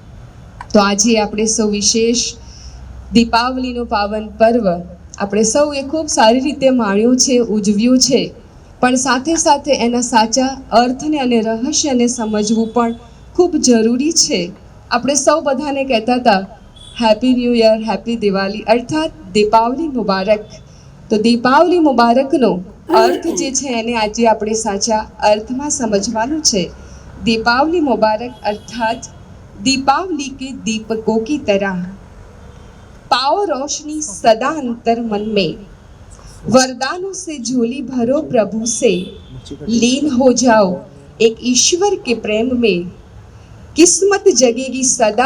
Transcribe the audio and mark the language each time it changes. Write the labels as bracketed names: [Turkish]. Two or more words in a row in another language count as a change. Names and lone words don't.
[Gujarati] તો આજે આપણે સૌ વિશેષ દીપાવલીનો પાવન પર્વ આપણે સૌએ ખૂબ સારી રીતે માણ્યો છે, ઉજવ્યું છે, પણ સાથે સાથે એના સાચા અર્થને અને રહસ્યને સમજવું પણ ખૂબ જરૂરી છે। આપણે સૌ બધાને કહેતા હતા [English] happy new year, [Gujarati] હેપી દિવાળી, અર્થાત દીપાવલી મુબારક। તો દીપાવલી મુબારકનો અર્થ જે છે એને આજે આપણે સાચા અર્થમાં સમજવાનું છે। [Hindi] दीपावली मुबारक अर्थात दीपावली के दीपकों की तरह पाओ रोशनी सदा अंतर मन में, वरदानों से झोली भरो प्रभु से, लीन हो जाओ एक ईश्वर के प्रेम में, किस्मत जगेगी सदा